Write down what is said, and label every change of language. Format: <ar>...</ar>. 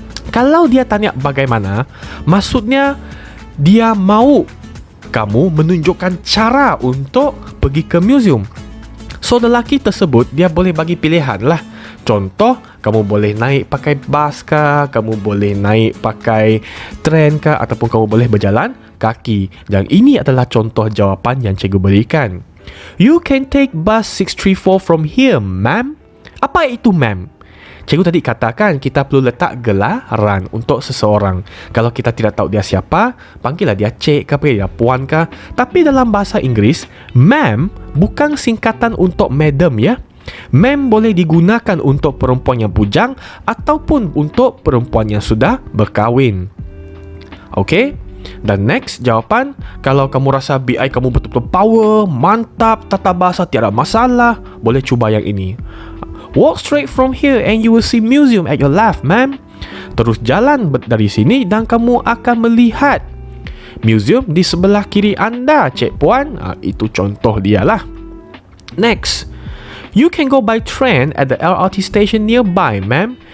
<ms>Kalau dia tanya bagaimana, maksudnya dia mau kamu menunjukkan cara untuk pergi ke museum. So lelaki tersebut dia boleh bagi pilihan lah. Contoh, kamu boleh naik pakai bas kah, kamu boleh naik pakai tren kah, ataupun kamu boleh berjalan kaki. Dan ini adalah contoh jawapan yang cikgu berikan.</ms> <en>"You can take bus 634 from here, ma'am."</en> <ms>Apa itu ma'am? Cikgu tadi katakan kita perlu letak gelaran untuk seseorang. Kalau kita tidak tahu dia siapa, panggillah dia cik ke, panggil dia puan ke. Tapi dalam bahasa Inggeris, ma'am bukan singkatan untuk madam ya. Ma'am boleh digunakan untuk perempuan yang bujang ataupun untuk perempuan yang sudah berkahwin. Okay? Dan next jawapan, kalau kamu rasa BI kamu betul-betul power, mantap, tata bahasa tiada masalah, boleh cuba yang ini.</ms> <en>Walk straight from here and you will see museum at your left, ma'am.</en> <ms>Terus jalan dari sini dan kamu akan melihat museum di sebelah kiri anda, cik puan. Itu contoh dia lah.</ms> <en>Next, you can go by train at the LRT station nearby, ma'am.</en>